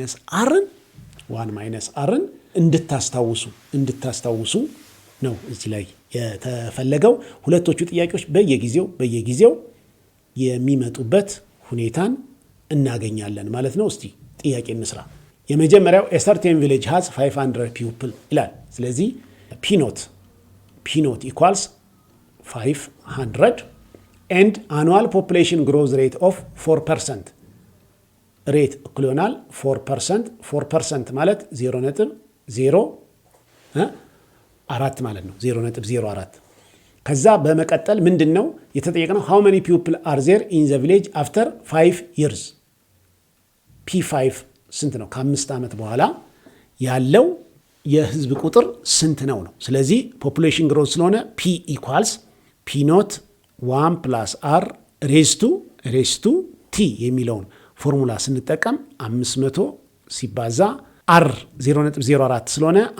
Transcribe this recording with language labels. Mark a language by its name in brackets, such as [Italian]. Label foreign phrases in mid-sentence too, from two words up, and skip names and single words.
[Amharic] ማይነስ አርን እንድታስታውሱ ነው እዚህ ላይ የተፈለገው። ሁለቶቹ ጥያቄዎች በየጊዜው የሚመጡበት ሁኔታን እናገኛለን ማለት ነው። እስቲ ጥያቄ እንስራ። የመጀመሪያው [English] a certain village has 500 people [Amharic] ይላል። ስለዚህ [English] P-naught equals [Amharic] 500 [English] and annual population growth rate of 4%. [Amharic] ሬት እኩል ይሆናል 4% ማለት 0.04 ማለት ነው። 0.04 ከዛ በመቀጠል ምንድን ነው የተጠየቅነው? [English] how many people are there in the village after 5 years? [Amharic] P5 ስንት ነው? ከ5 ዓመት በኋላ ያለው የህዝብ ቁጥር ስንት ነው? ስለዚህ [English] population growth [Amharic] ስለሆነ [English] P equals P naught 1 plus R raise to T [Amharic] የሚለውን ፎርሙላ ስንጠቀም 500 ሲባዛ R 0.04 ስለሆነ